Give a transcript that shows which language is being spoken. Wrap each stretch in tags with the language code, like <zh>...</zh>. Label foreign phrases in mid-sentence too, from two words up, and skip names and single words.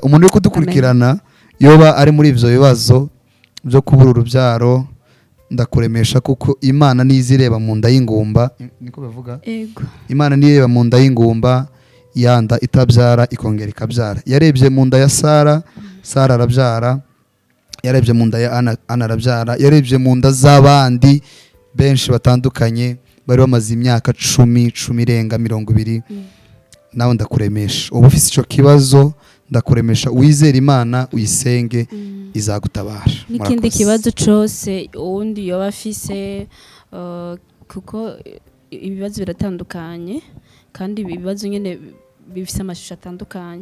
<rn>Umuntu uri kudukurikirana yoba ari muri ivyo bibazo byo kubura urubyaro, ndakuremesha kuko Imana nizireba mu nda y'ingumba, niko bavuga. Ego. Imana nireba mu nda y'ingumba, yanda itabyara ikongera ikabyara. Yarebye mu nda ya Sara, Sara arabyara. Yarebye mu nda ya Ana arabyara. Yarebye mu nda z'abandi benshi batandukanye bari bamaze imyaka 10 irenga 20. Nawe ndakuremesha, ubu ufite ico kibazo ndakuremesha, wizere Imana uyisenge, izagutabara. N'ikindi kibazo cyose uwundi yoba afise, kuko ibibazo biratandukanye kandi ibibazo nyene bifise amashusho atandukanye.</rn>